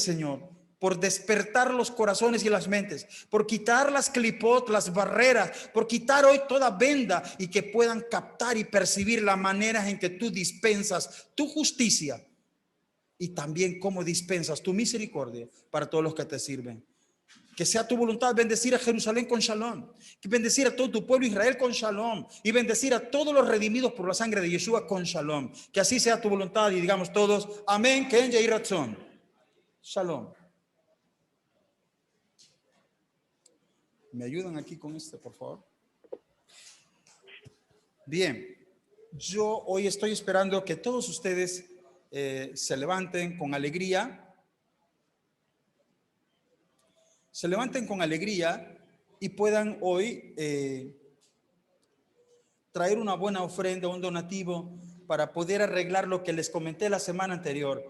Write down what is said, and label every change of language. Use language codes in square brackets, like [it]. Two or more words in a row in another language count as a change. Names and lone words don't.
[es] Gracias, Señor, por despertar los corazones y las mentes, por quitar las clipot, las barreras, por quitar hoy toda venda y que puedan captar y percibir la manera en que tú dispensas tu justicia y también cómo dispensas tu misericordia para todos los que te sirven. Que sea tu voluntad bendecir a Jerusalén con shalom, que bendecir a todo tu pueblo Israel con shalom y bendecir a todos los redimidos por la sangre de Yeshua con shalom. Que así sea tu voluntad y digamos todos, amén, [he] כן יהי רצון. [es] Shalom. ¿Me ayudan aquí con este, por favor? Bien, yo hoy estoy esperando que todos ustedes se levanten con alegría. Se levanten con alegría y puedan hoy traer una buena ofrenda, un donativo para poder arreglar lo que les comenté la semana anterior.